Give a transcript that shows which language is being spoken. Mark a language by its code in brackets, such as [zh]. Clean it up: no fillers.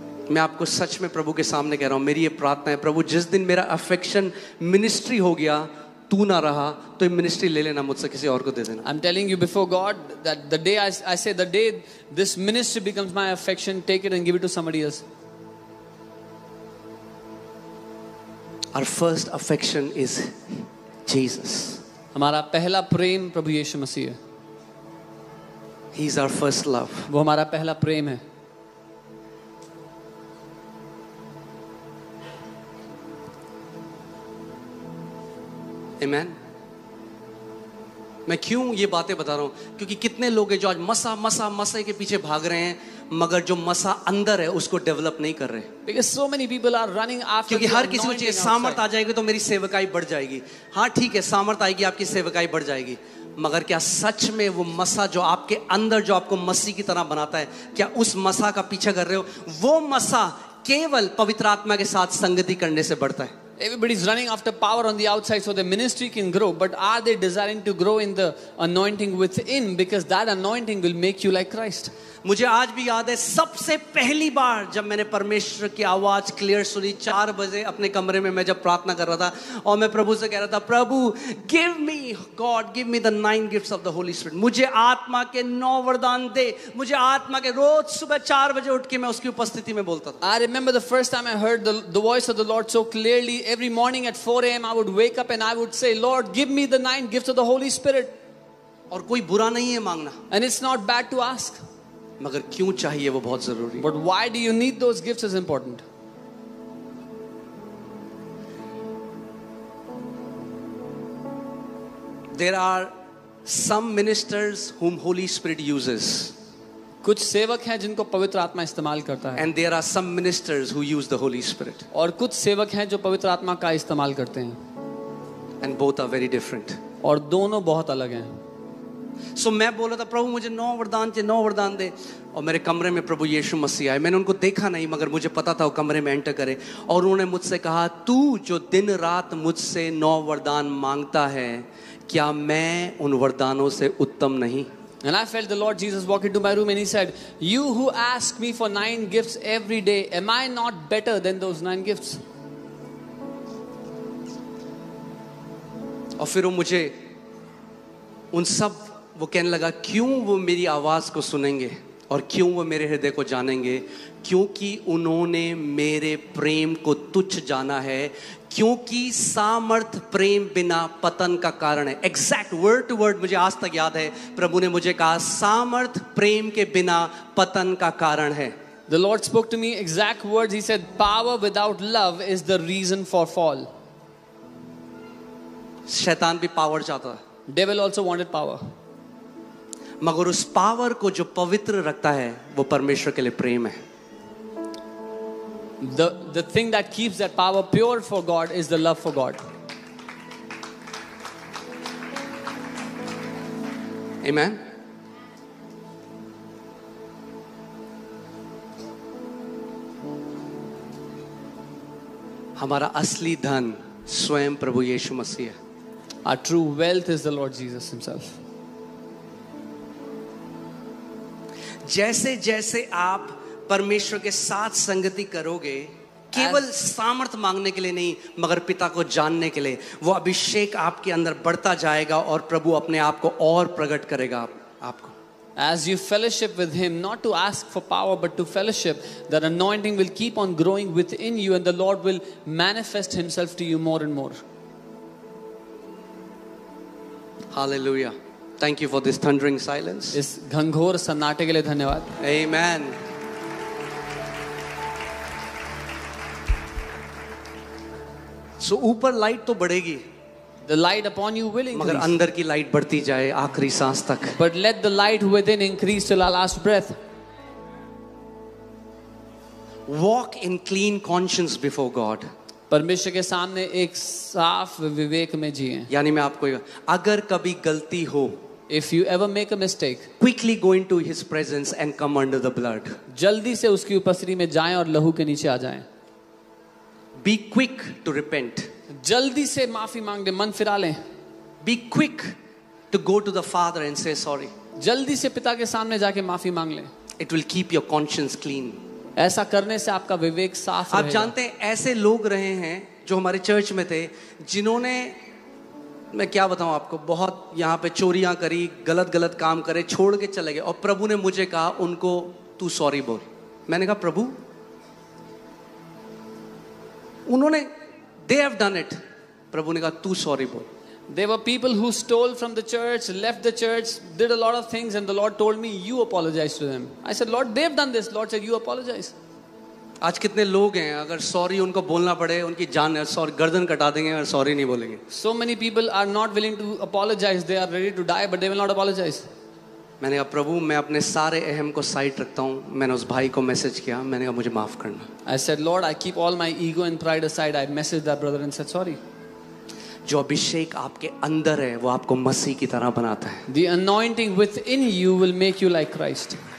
[hi] मैं आपको सच में प्रभु के सामने कह रहा हूं, मेरी ये प्रार्थना है, प्रभु जिस दिन मेरा अफेक्शन मिनिस्ट्री हो गया, तू ना रहा, तो ये मिनिस्ट्री ले लेना मुझसे, किसी और को दे देना। [en] I'm telling you before God that the day I say the day this ministry becomes my affection, take it and give it to somebody else. Our first affection is Jesus. [hi] हमारा पहला प्रेम प्रभु यीशु मसीह है। [en] He is our first love. [hi] वो हमारा पहला प्रेम है। [en] Amen. [hi] मैं क्यों ये बातें बता रहा हूं? क्योंकि कितने लोग हैं जो आज मसा के पीछे भाग रहे हैं, मगर जो मसा अंदर है उसको डेवलप नहीं कर रहे। [en] Because so many people are running after. [hi] क्योंकि हर किसी को चाहिए सामर्थ आ जाएगी तो मेरी सेवकाई बढ़ जाएगी। हाँ ठीक है, सामर्थ आएगी, आपकी सेवकाई बढ़ जाएगी, मगर क्या सच में वो मसा जो आपके अंदर, जो आपको मसीह की तरह बनाता है, क्या उस मसा का पीछा कर रहे हो? वो मसा केवल पवित्र आत्मा के साथ संगति करने से बढ़ता है। [en] Everybody's running after power on the outside so the ministry can grow, but are they desiring to grow in the anointing within? Because that anointing will make you like Christ. [hi] मुझे आज भी याद है सबसे पहली बार जब मैंने परमेश्वर की आवाज क्लियर सुनी, 4 बजे अपने कमरे में मैं जब प्रार्थना कर रहा था और मैं प्रभु से कह रहा था, प्रभु [en] give me God, give me the 9 gifts of the holy spirit, [hi] मुझे आत्मा के 9 वरदान दे, मुझे आत्मा के। रोज सुबह 4 बजे उठ के मैं उसकी उपस्थिति में बोलता था। [en] I remember the first time I heard the voice of the Lord so clearly. Every morning at 4 a.m. I would wake up and I would say, Lord, give me the 9 gifts of the Holy Spirit. [hi] और कोई बुरा नहीं है मांगना, [en] And it's not bad to ask. [hi] मगर क्यों चाहिए वो बहुत जरूरी है। [en] But why do you need those gifts is important. There are some ministers whom Holy Spirit uses. [hi] कुछ सेवक हैं जिनको पवित्र आत्मा इस्तेमाल करता है। [en] And there are some ministers who use the Holy Spirit. [hi] और कुछ सेवक हैं जो पवित्र आत्मा का इस्तेमाल करते हैं। [en] And both are very different. [hi] और दोनों बहुत अलग हैं। So मैं बोला था, प्रभु मुझे 9 वरदान चाहिए, 9 वरदान दे। और मेरे कमरे में प्रभु यीशु मसीह आए। मैंने उनको देखा नहीं, मगर मुझे पता था वो कमरे में एंटर करे, और उन्होंने मुझसे कहा, तू जो दिन रात मुझसे 9 वरदान मांगता है, क्या मैं उन वरदानों से उत्तम नहीं? [en] And I felt the Lord Jesus walk into my room and he said, you who ask me for 9 gifts every day, am I not better than those 9 gifts? [hi] और फिर वो मुझे उन सब, वो कहने लगा, क्यों वो मेरी आवाज को सुनेंगे और क्यों वो मेरे हृदय को जानेंगे? क्योंकि उन्होंने मेरे प्रेम को तुच्छ जाना है, क्योंकि सामर्थ प्रेम बिना पतन का कारण है। [en] exact word to word [hi] मुझे आज तक याद है, प्रभु ने मुझे कहा, सामर्थ प्रेम के बिना पतन का कारण है। [en] The Lord spoke to me exact words. He said, power without love is the reason for fall. [hi] शैतान भी पावर चाहता है। [en] Devil also wanted power. [hi] मगर उस पावर को जो पवित्र रखता है वो परमेश्वर के लिए प्रेम है। [en] The thing that keeps that power pure for God is the love for God. Amen. [hi] हमारा असली धन स्वयं प्रभु यीशु मसीह है। [en] Our true wealth is the Lord Jesus himself. [hi] जैसे जैसे आप परमेश्वर के साथ संगति करोगे, केवल सामर्थ मांगने के लिए नहीं, मगर पिता को जानने के लिए, वो अभिषेक आपके अंदर बढ़ता जाएगा और प्रभु अपने आप को और प्रकट करेगा आपको। [en] As you fellowship with him, not to ask for power but to fellowship, that anointing will keep on growing within you and the Lord will manifest himself to you more and more. Hallelujah. Thank you for this thundering silence. [hi] इस घंघोर सन्नाटे के लिए धन्यवाद। [en] Amen. [hi] So ऊपर light तो बढ़ेगी, [en] The light upon you will [hi] मगर [en] increase. [hi] अंदर की लाइट बढ़ती जाए आखिरी सांस तक। [en] But let the light within increase till our last breath. Walk in clean conscience before God. [hi] परमेश्वर के सामने एक साफ विवेक में जिए। यानी मैं आपको अगर कभी गलती हो, [en] If you ever make a mistake, quickly go into his presence and come under the blood. [hi] जल्दी से उसकी उपस्थिति में जाएं और लहू के नीचे आ जाएं। [en] Be quick to repent. [hi] जल्दी से माफी मांग ले, मन फिरा लें। [en] Be quick to go to the Father and say sorry. [hi] जल्दी से पिता के सामने जाके माफी मांग लें। [en] It will keep your conscience clean. [hi] ऐसा करने से आपका विवेक साफ रहेगा। आप जानते हैं ऐसे लोग रहे हैं जो हमारे चर्च में थे, जिन्होंने, मैं क्या बताऊं आपको, बहुत यहाँ पे चोरियां करी, गलत काम करे, छोड़ के चले गए, और प्रभु ने मुझे कहा उनको तू सॉरी बोल। मैंने कहा प्रभु, उन्होंने [en] they have done it, [hi] प्रभु ने कहा तू सॉरी बोल। [en] There were people who stole from the church, left the church, did a lot of things, and the Lord told me, you apologize to them. I said, Lord, they've done this. Lord said, you apologize. [hi] आज कितने लोग हैं, अगर sorry उनको बोलना पड़े, उनकी जान सॉरी गर्दन कटा देंगे और सॉरी नहीं बोलेंगे। [en] So many people are not willing to apologize. They are ready to die, but they will not apologize. [hi] मैंने कहा प्रभु, मैं अपने सारे अहम को साइड रखता हूँ। मैंने उस भाई को मैसेज किया, मैंने कहा मुझे माफ करना। [en] I said, Lord, I keep all my ego and pride aside. I messaged that brother and said sorry. [hi] जो अभिषेक आपके अंदर है वो आपको मसीह की तरह बनाता है। [en] The anointing within you will make you like Christ.